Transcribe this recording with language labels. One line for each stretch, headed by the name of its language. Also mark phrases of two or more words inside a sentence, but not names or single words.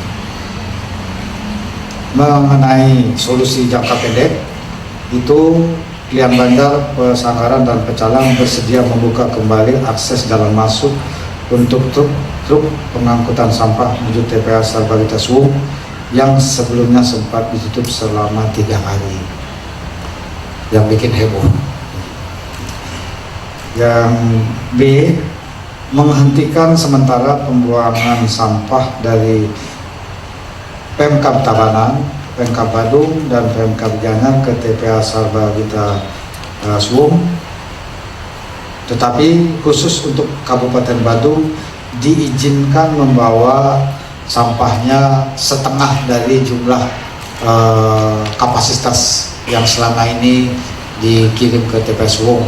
Indonesian: Mengenai solusi jangka pendek, itu Kelian Banjar, Pesanggaran, dan Pecalang bersedia membuka kembali akses jalan masuk untuk truk pengangkutan sampah menuju TPA Sarbagita Suwung yang sebelumnya sempat ditutup selama 3 hari, yang bikin heboh. Yang B, menghentikan sementara pembuangan sampah dari Pemkab Tabanan, Pemkab Badung, dan Pemkab Gianyar ke TPA Sarbagita Suwung. Tetapi khusus untuk Kabupaten Badung diizinkan membawa sampahnya setengah dari jumlah kapasitas yang selama ini dikirim ke TPA Suwung.